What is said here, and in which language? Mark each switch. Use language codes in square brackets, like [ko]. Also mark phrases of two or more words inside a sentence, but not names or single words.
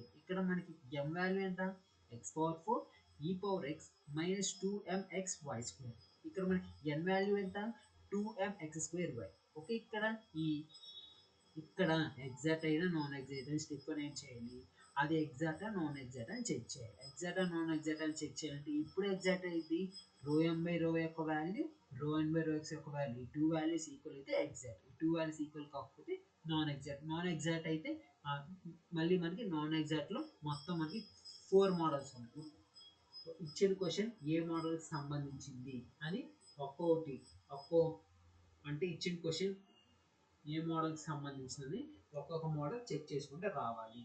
[te] ఇక్కడ మనకి m వాల్యూ ఎంత, [en] x power 4 e power x minus 2mxy². [te] ఇక్కడ మనకి n వాల్యూ ఎంత, 2mx²y. ఓకే, ఇక్కడ ఎగ్జాక్ట్ అయినా [en] non exact [te] అని స్టెప్ ఏం చేయాలి, అది [en] exact non exact [te] అని చెక్ చేయాలి. [en] exact non exact [te] అని చెక్ చేయాలంటే ఇప్పుడు ఎగ్జాక్ట్ అయింది ρm/ρ యొక్క వాల్యూ, ρn/ρx యొక్క వాల్యూ, ఈ [en] 2 values equal [te] అయితే ఎగ్జాక్ట్, ఈ [en] 2 values equal [te] కాకపోతే [en] non exact. non exact [te] అయితే మళ్ళీ మనకి నాన్ ఎగ్జాక్ట్లో మొత్తం మనకి 4 మోడల్స్ ఉన్నాయి. ఇచ్చిన క్వశ్చన్ ఏ మోడల్కి సంబంధించింది అని ఒక్కో అంటే ఇచ్చిన క్వశ్చన్ ఏ మోడల్కి సంబంధించినది ఒక్కొక్క మోడల్ చెక్ చేసుకుంటే రావాలి.